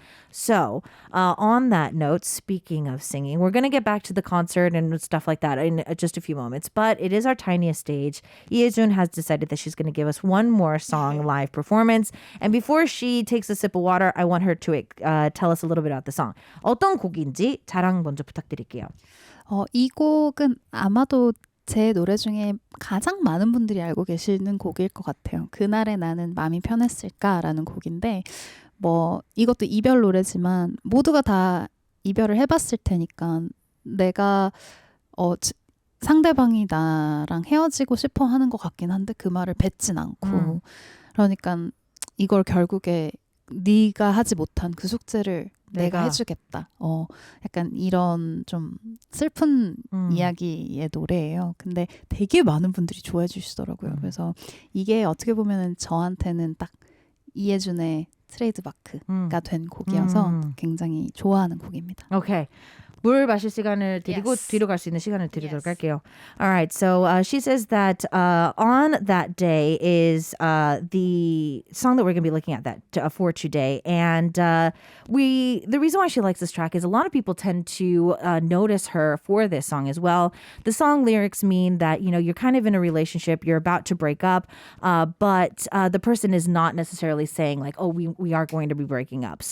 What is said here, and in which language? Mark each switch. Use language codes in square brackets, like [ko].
[en] So on that note, speaking of singing, we're going to get back to the concert and stuff like that in just a few moments. But it is our tiniest stage. Yeojun has decided that she's going to give us one more song live performance. And before she takes a sip of water, I want her to tell us a little bit about the song. [ko] 어떤 곡인지 자랑 먼저 부탁드릴게요. 이 곡은 아마도 제 노래 중에 가장 많은 분들이 알고 계시는 곡일 것 같아요. 그날의 나는 마음이 편했을까라는 곡인데 뭐 이것도 이별 노래지만 모두가 다 이별을 해봤을 테니까 내가 상대방이 나랑 헤어지고 싶어 하는 것 같긴 한데 그 말을 뱉진 않고 그러니까 이걸 결국에 네가 하지 못한 그 숙제를 내가 해주겠다. 약간 이런 좀 슬픈 이야기의 노래예요. 근데 되게 많은 분들이 좋아해 주시더라고요. 그래서 이게 어떻게 보면은 저한테는 딱 이해준의 트레이드 마크가 된 곡이어서 굉장히 좋아하는 곡입니다. [en] Okay. [ko] 물 마실 시간을 드리고 뒤로 갈 수 있는 시간을 드리도록 할게요. [en] All right. So she says that on that day is the song that we're going to be looking at for today. And the reason why she likes this track is a lot of people tend to notice her for this song as well. The song lyrics mean that, you know, you're kind of in a relationship, you're about to break up, but the person is not necessarily saying like, oh, we are going to be breaking up.